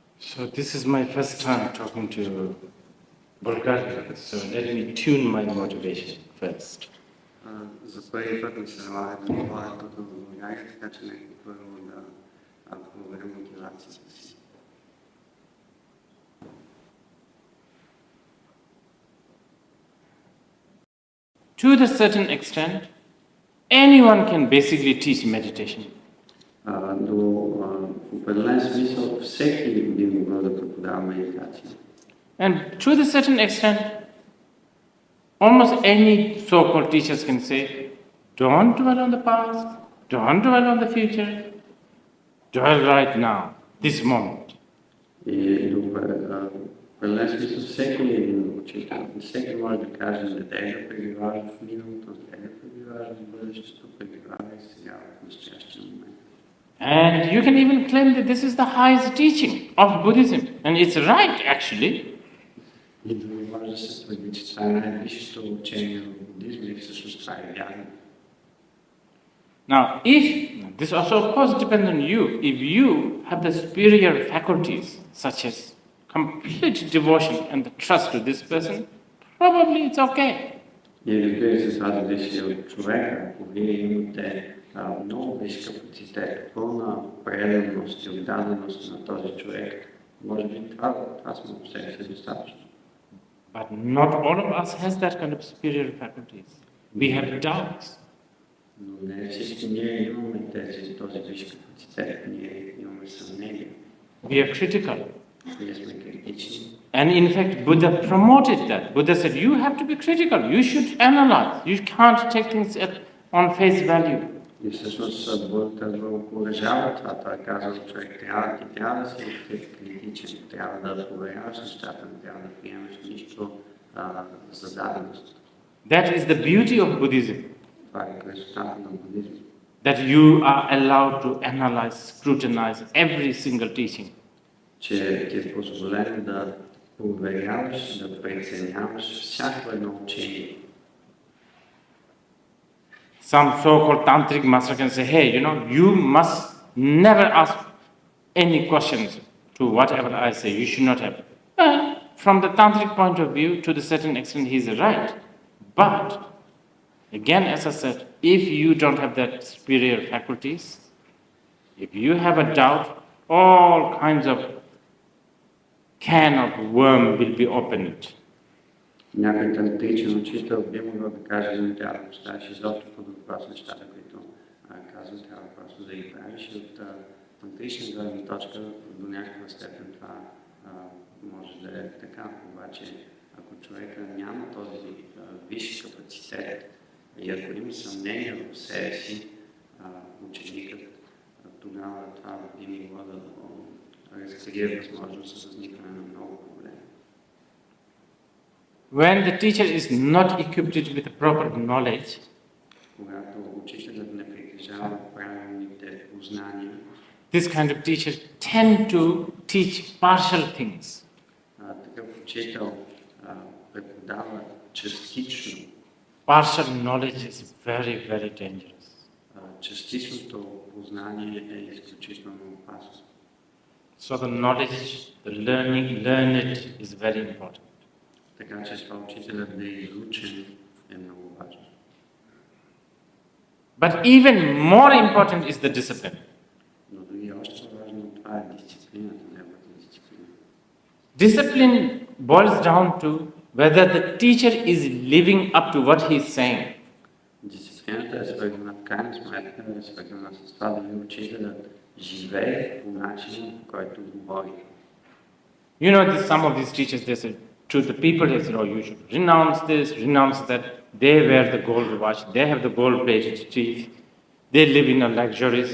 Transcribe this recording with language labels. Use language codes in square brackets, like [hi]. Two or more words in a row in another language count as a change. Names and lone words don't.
[en] So this is my first time talking to Bulgaria, so let me tune my motivation first. [bg] За първи път ми се налага да говоря тук в България, така че нека първо да проверя мотивацията си. [en] To a certain extent, anyone can basically teach meditation. [bg] В определен смисъл всеки би могъл да преподава медитация. [en] And to a certain extent, almost any so-called teachers can say, don't dwell on the past, don't dwell on the future, dwell right now, this moment. [bg] И в определен смисъл всеки един учител, всеки може да каже, не дай да пребиваш в миналото, не дай да пребиваш в бъдещето, пребивай сега в настоящия момент. [en] And you can even claim that this is the highest teaching of Buddhism. And it's right, actually. [bg] И дори може да се твърди, че това е най-висшето учение в буддизма и всъщност това е вярно. [en] Now, if, this also of course depends on you, if you have the superior faculties, such as complete devotion and the trust to this person, probably it's okay. [bg] И разбира се, това зависи от човека. Ако вие имате много висш капацитет, пълна преданост и отдаденост на този човек, може би това сме по себе си достатъчно. [en] But not all of us has that kind of superior faculties. We have doubts. [bg] Но не всички ние имаме този висш капацитет, ние имаме съмнение. [en] We are critical. [bg] Ние сме критични. [en] And in fact, Buddha promoted that. Buddha said, you have to be critical, you should analyze, you can't take things on face value. [bg] И всъщност Будда окуражава това. Той казва, че човек трябва да си критичен, трябва да проверяваш нещата, не трябва да приемеш нищо за даденост. [en] That is the beauty of Buddhism. [bg] Това е красотата на буддизма. [en] That you are allowed to analyze, scrutinize every single teaching. [bg] Че ти е позволено да проверяваш, да преценяваш всяко едно учение. [en] Some so-called tantric master can say, hey, you must never ask any questions to whatever I say. You should not have. From the tantric point of view, to the certain extent, he's right. But, again, as I said, if you don't have that superior faculties, if you have a doubt, all kinds of can of worm will be opened. [bg] Някой тантричен учител би могъл да каже, че не трябва да поставиш изобщо под въпрос нещата, които казвам, трябва просто да ги правиш. И от тантрична гледна точка до някаква степен това може да е така. Обаче, ако човека няма този висш капацитет и ако има съмнение в себе си, ученикът, тогава това би могло да разкрие възможност за възникване на много проблеми. [en] When the teacher is not equipped with the proper knowledge, [bg] когато учителят не притежава правилните познания, [en] this kind of teachers tend to teach partial things. [bg] Такъв учител преподава частично. [en] Partial knowledge is very, very dangerous. [bg] Частичното познание е изключително опасно. [en] So the knowledge, the learn it is very important. [bg] Така че това учителят да е изучен е много важно. [en] But even more important is the discipline. [bg] Но дори още важно това е дисциплината, неговата дисциплина. [en] Discipline boils down to whether the teacher is living up to what he is saying. [bg] Дисциплината е свързана в крайна сметка, е свързана с това дали учителят живее по начин, по който говори. [en] You know, some of these teachers, they say to the people, they say, oh, you should renounce this, renounce that. They wear the gold watch, they have the gold-plated teeth, they live in a luxuries.